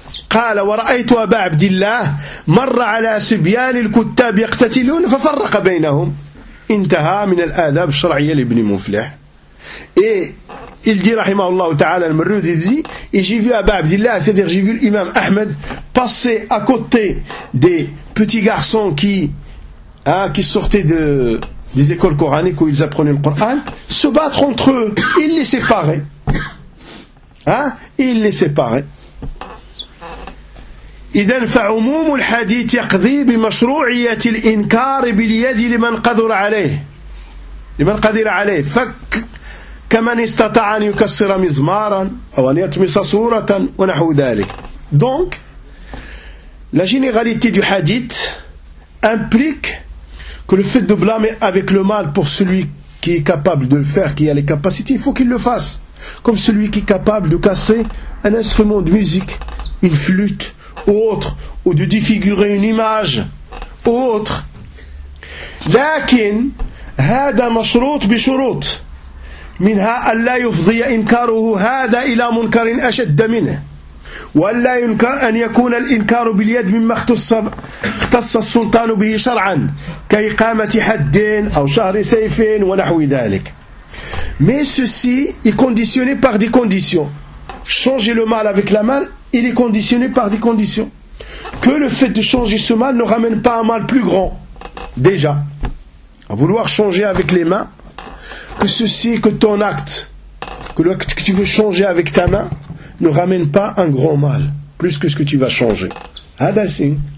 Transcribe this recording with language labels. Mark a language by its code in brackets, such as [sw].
[ar] قال ورأيت أبا عبد الله مر على سبيان الكتاب يقتتلون ففرق بينهم. انتهى من الآداب الشرعية لابن مفلح. [fr] Et il dit [ar] رحمه الله تعالى [fr] المروذي dit et j'ai vu أبا عبد الله c'est-à-dire j'ai vu l'imam Ahmed passer à côté des petits garçons qui sortaient de des écoles coraniques où ils apprenaient le Coran, se battre entre eux, ils les séparaient. Ils les séparaient. [ar] إذن فعموم الحديث يقضي بمشروعية الإنكار باليد لمن قدر عليه. لمن قدر عليه. فكمن استطاع أن يكسر مزمارا أو أن يطمس صورة ونحو ذلك. [fr] Donc, la généralité du hadith implique que le fait de blâmer avec le mal pour celui qui est capable de le faire, qui a les capacités, il faut qu'il le fasse. Comme celui qui est capable de casser un instrument de musique, une flûte, ou autre, ou de défigurer une image, ou autre. [ar] لكن هذا مشروط بشروط منها أن لا يفضي إنكاره هذا إلى منكر أشد منه وأن لا ينكر أن يكون الإنكار باليد مما اختص السلطان به شرعا كإقامة حد أو شهر سيف ونحو ذلك. [fr] Mais ceci est conditionné par des conditions. Changer le mal avec la main, il est conditionné par des conditions. Que le fait de changer ce mal ne ramène pas un mal plus grand. Déjà, à vouloir changer avec les mains, que ceci, que ton acte, que l'acte que tu veux changer avec ta main, ne ramène pas un grand mal, plus que ce que tu vas changer. Hadassin.